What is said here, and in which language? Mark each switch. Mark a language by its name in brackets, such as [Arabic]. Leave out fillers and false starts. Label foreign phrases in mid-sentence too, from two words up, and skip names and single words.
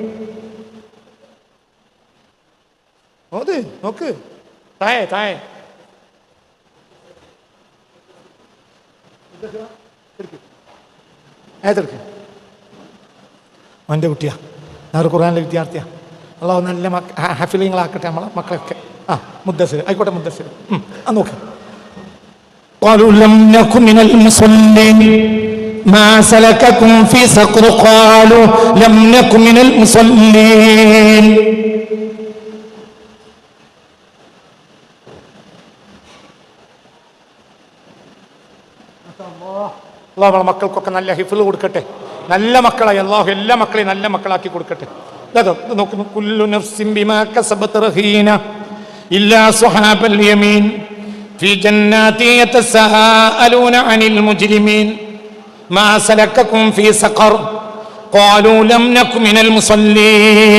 [Malayalam] നോക്ക് താഴെ അവൻ്റെ കുട്ടിയാ, ഞാൻ ഖുർആനിലെ വിദ്യാർത്ഥിയാ. അള്ളാഹു നല്ല ഹഫിലിങ്ങളാക്കട്ടെ നമ്മളെ മക്കളൊക്കെ. മുദ്ദസ്സിർ ആയിക്കോട്ടെ, മുദ്ദസ്സിർ നോക്ക്. [Arabic] قالوا لم نكن من المصلين ما سلككم في سقر قالوا لم نكن من المصلين. [Malayalam] അള്ളാഹു നമ്മളെ മക്കൾക്കൊക്കെ നല്ല ഹിഫ്ള് കൊടുക്കട്ടെ. നല്ല മക്കളായി അള്ളാഹു എല്ലാ മക്കളെയും നല്ല മക്കളാക്കി കൊടുക്കട്ടെ. [Arabic] നോക്കുന്നു, كل نفس بما كسبت رهينة إلا أصحاب اليمين في جنات يتساءلون عن المجرمين ما سلككم في سقر قالوا لم نك من المصلين.